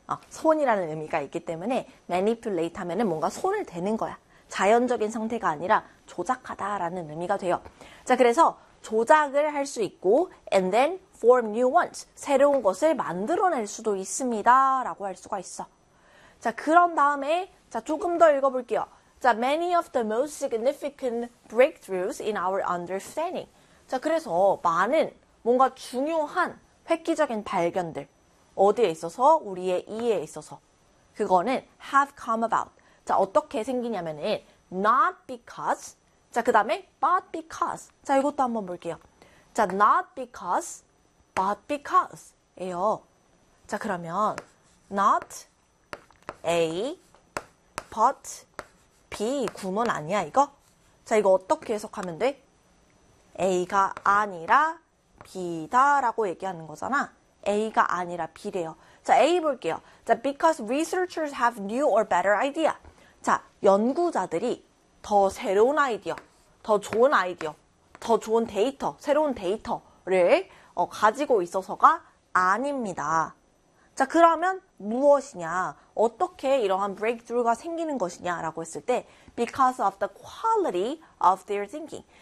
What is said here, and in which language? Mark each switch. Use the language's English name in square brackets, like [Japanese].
[Korean] 손이라는 의미가 있기 때문에 manipulate 하면은 뭔가 손을 대는 거야. 자연적인 상태가 아니라 조작하다라는 의미가 돼요. 자, 그래서 조작을 할수 있고 [English] and then form new ones. [Korean] 새로운 것을 만들어낼 수도 있습니다라고 할 수가 있어. 자, 그런 다음에 자, 조금 더 읽어볼게요. [English] 자, many of the most significant breakthroughs in our understanding. [Korean] 자, 그래서 많은 뭔가 중요한 획기적인 발견들 어디에 있어서 우리의 이해에 있어서 그거는 [English] have come about. [Korean] 자, 어떻게 생기냐면은 [English] not because. [Korean] 자, 그다음에 [English] but because. [Korean] 자, 이것도 한번 볼게요. [English] 자, not because but because 에요. [Korean] 자, 그러면 not a but b 구문 아니야, 이거? 자, 이거 어떻게 해석하면 돼? a가 아니라 b다라고 얘기하는 거잖아. A가 아니라 B래요. 자, A 볼게요. [English] 자, because researchers have new or better idea. [Korean] 자, 연구자들이 더 새로운 아이디어, 더 좋은 아이디어, 더 좋은 데이터, 새로운 데이터를 가지고 있어서가 아닙니다. 자, 그러면 무엇이냐? 어떻게 이러한 breakthrough가 생기는 것이냐라고 했을 때, [English] because of the quality of their thinking.